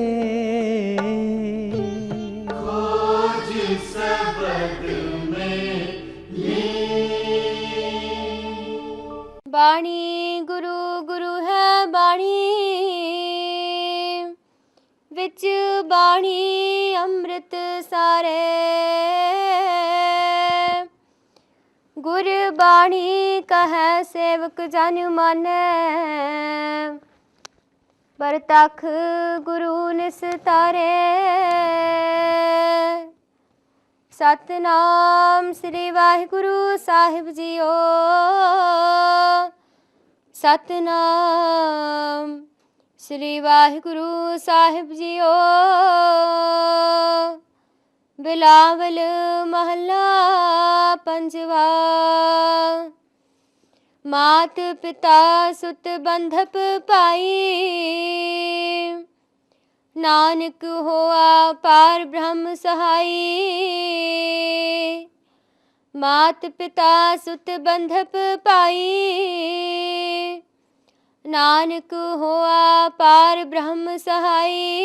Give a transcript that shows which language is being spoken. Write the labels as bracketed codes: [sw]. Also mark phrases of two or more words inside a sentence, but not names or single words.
[hi] खोज सबद में ले। बाणी गुरु गुरु है बाणी, विच बाणी अमृत सारे। गुर बाणी कहे सेवक जन माने, परतख गुरु निस्तारे। सतनाम श्री वाहिगुरु साहिब जीओ, सतनाम श्री वाहिगुरु साहिब जीओ। बिलावल महला पंजवा। मात पिता सुत बंधप पाई, नानक होआ पार ब्रह्म सहाई। मात पिता सुत बंधप पाई, नानक होआ पार ब्रह्म सहाई।